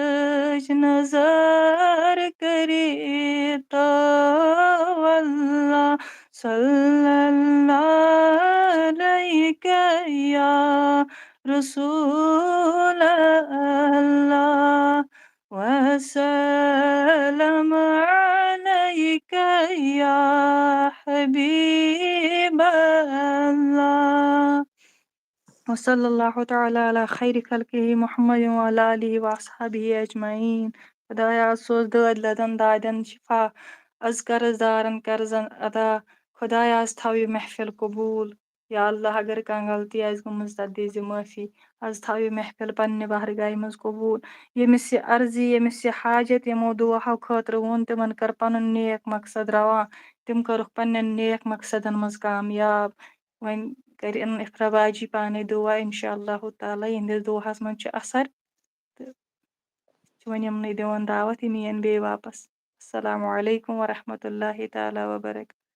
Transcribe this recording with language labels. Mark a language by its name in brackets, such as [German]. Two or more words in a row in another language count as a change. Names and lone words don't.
[Urdu] نظر کرے تو [Arabic] اللہ صلی اللہ علیک یا رسول اللہ وسلم علیک یا حبیب اللہ وصلی اللہ تعالی علی خیر خلقہ محمد وعلی آلہ واصحابہ اجمعین [Kashmiri] خدایا سوز دٲدۍ لدن دادٮ۪ن شفا از قرض دارن قرضن ادا خدایا از تھاو یہِ محفل قبوٗل [Arabic] یا اللہ [Kashmiri] اگر کانٛہہ غلطی آسہِ گٔمٕژ تتھ دِیٖزِ معٲفی از تھاو یہِ محفل پننہِ بارگاہہِ منٛز قبوٗل ییٚمِس یہِ عرضی ییٚمِس یہِ حاجت یِمو دُعاہو خٲطرٕ ووٚن تِمن کر پنُن نیک مقصد رواں تِم کٔرٕکھ پننٮ۪ن نیک مقصدن منٛز کامیاب وۄنۍ کرن افرا باجی پانے دعا [Arabic] انشاء اللہ تعالیٰ [Kashmiri] یِہنٛدِس دُعاہس منٛز چھُ اثر تہٕ چھِ وۄنۍ یِمنٕے دِوان دعوت یِم یِن بیٚیہِ واپس [Arabic] السلام علیکم ورحمۃ اللہ تعالیٰ وبرکاتہ